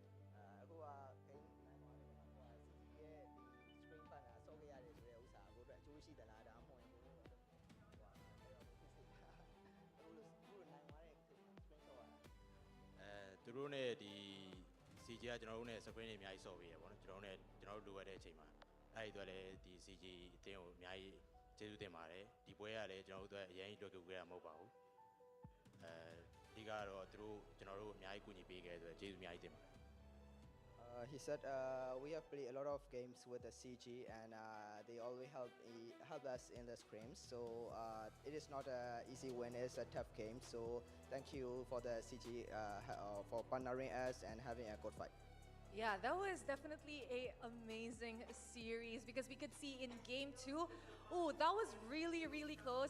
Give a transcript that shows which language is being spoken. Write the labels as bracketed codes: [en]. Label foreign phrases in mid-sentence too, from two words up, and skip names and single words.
[my] CG ကကျွန်တော်တို့နဲ့ screen တွေအများကြီးဆော့ပေးရပေါ့နော် ကျွန်တော်တို့လိုရတဲ့အချိန်မှာအဲ့ဒီအတွက်လည်းဒီ CG အတင်းကိုအများကြီးကျေးဇူးတင်ပါတယ်ဒီပွဲကလည်းကျွန်တော်တို့အတွက်အရင်ကြီးလွတ်ကူခဲ့တာမဟုတ်ပါဘူးအဓိကတော့သူတို့ကျွန်တော်တို့အများကြီးကူညီပေးခဲ့တဲ့အတွက်ကျေးဇူးအများကြီးတင်ပါတယ် [en] He said we have played a lot of games with the CG and they always help us in the scrims. So it is not an easy win, it's a tough game. So thank you for the CG for partnering us and having a good fight. Yeah, that was definitely a amazing series because we could see in game 2, oh, that was really, really close.